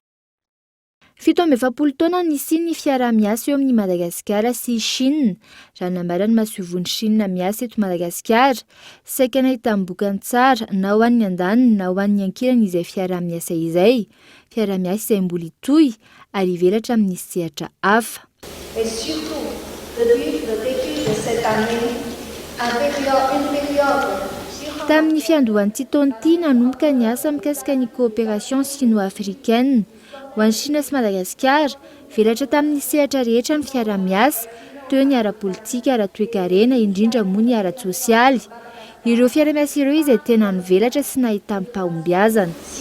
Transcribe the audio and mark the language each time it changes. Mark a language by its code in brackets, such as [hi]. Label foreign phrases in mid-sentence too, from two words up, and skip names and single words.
[mg] 17 taona nisian'ny fiara-miasa eo amin'ny Madagasikara sy Chine raha nambaran'ny masivoan'ny Chine miasa eto Madagasikara saika nahita bokan tsara na ho an'ny andaniny na ho an'ny ankilany izay fiara-miasa izay. Fiara-miasa izay mbola itoy ary ivelatra amin'ny sehatra hafa. [fr] Et surtout, depuis le début de cette année, une période [mg] tamin'ny fiandohan'ity taona ity nanomboka ny asa mikasika ny [fr] coopération sino-africaine [mg] ho an'ny Chine sy Madagasikara velatra tamin'ny sehatra rehetra ny fiara-miasa toy ny ara-politika, ara-toekarena, indrindra moa ny ara-tsosialy. Ireo fiara-miasa ireo izay tena nivelatra sy nahita mpahombiazana.